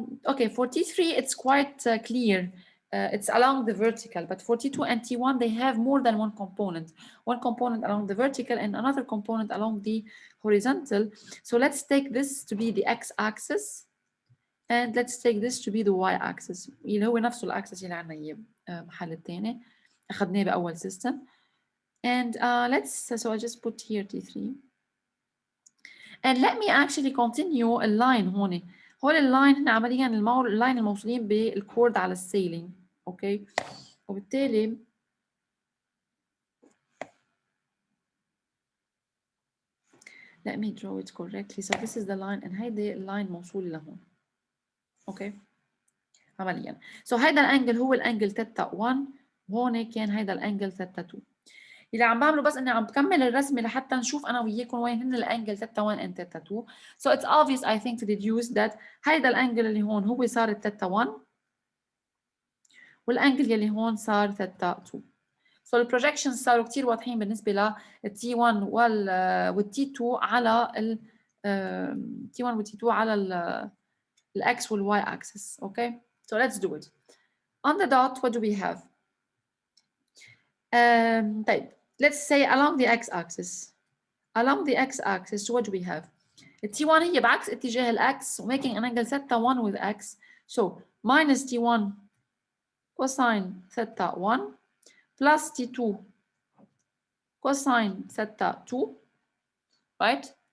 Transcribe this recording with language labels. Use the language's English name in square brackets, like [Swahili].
[English] Okay, for T3 it's quite clear. It's along the vertical, but for T2 and T1 they have more than one component. One component along the vertical and another component along the horizontal. So let's take this to be the x-axis and let's take this to be the y-axis. [Arabic] اللي هو نفسه الأكسس اللي عنا إياه محل الثاني أخذناه بأول system. [English] And so I just put here T3. And let me actually continue a line هون. [Arabic] هول اللاين هنا عمليا اللاين الموصولين بالكورد على السيلينج. اوكي. [English] وبالتالي let me draw it correctly. So this is the line and [Arabic] هيدي اللاين موصول لهون. اوكي. عمليا. So هيدا الانجل هو الانجل ثيتا 1 وهون كان هيدا الانجل ثيتا 2. اللي عم بعمله بس اني عم بكمل الرسمه لحتى نشوف انا وياكم وين هن الانجل ثيتا 1 and ثيتا 2. [English] So it's obvious I think to deduce that [Arabic] هيدا الانجل اللي هون هو صار الثيتا 1 والانجل اللي هون صار ثيتا 2. So البروجكشنز صاروا كثير واضحين بالنسبه لل T1 وال T2 على ال T1 وال T2 على ال X وال Y axis. [English] Okay, so let's do it. On the dot what do we have? طيب let's say along the x-axis. Along the x-axis, what do we have? T1 [Arabic] هي بعكس اتجاه [English] الx, making an angle theta 1 with x. So minus T1 cosine theta 1 plus T2 cosine theta 2, right?